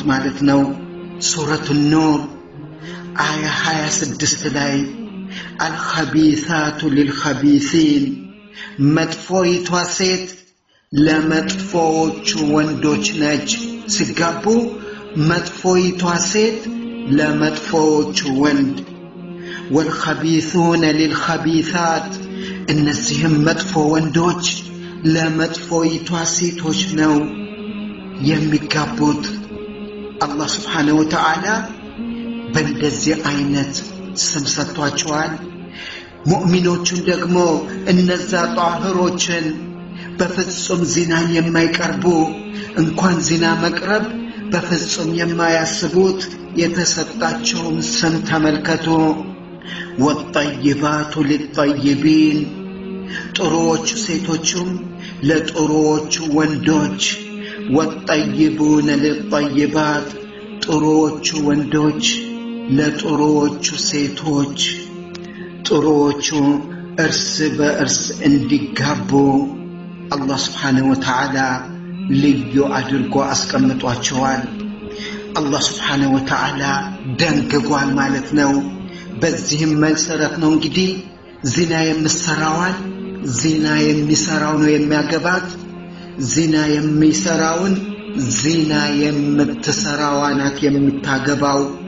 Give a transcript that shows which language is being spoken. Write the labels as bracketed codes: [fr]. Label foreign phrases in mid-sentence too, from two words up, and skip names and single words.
[am] ማለት ነው ሱረቱ ኑር አያ 26 ላይ [ar] الخبيثات للخبيثين [am] መጥፎይቷ ሴት ለመጥፎቹ ወንዶች ነች ሲጋቡ መጥፎይቷ ሴት ለመጥፎቹ ወንድ [ar] والخبيثون للخبيثات [am] እነዚህም መጥፎ ወንዶች ለመጥፎይቷ ሴቶች ነው የሚጋቡት አላህ [ar] سبحانه وتعالى [am] በእንደዚህ አይነት ስም ሰጥቷቸዋል ሙእሚኖቹን ደግሞ እነዛ ጣህሮችን በፍጹም ዚናን የማይቀርቡ እንኳን ዚና መቅረብ በፍጹም የማያስቡት የተሰጣቸውን ስም ተመልከቱ [ar] والطيبات للطيبين [am] ጥሩዎች ሴቶችም ለጥሩዎች ወንዶች [ar] والطيبون للطيبات [am] ጥሩዎች ወንዶች ለጥሩዎች ሴቶች ጥሩዎች እርስ በእርስ እንዲጋቡ አላህ [ar] سبحانه وتعالى [am] ልዩ አድርጎ አስቀምጧቸዋል አላህ [ar] سبحانه وتعالى [am] ደንግጓል ማለት ነው በዚህም መሰረት ነው እንግዲህ ዚና የምሰራዋን ዚና የሚሰራው ነው የሚያገባት ዚና የሚሰራውን ዚና የምትሰራዋናት የምታገባው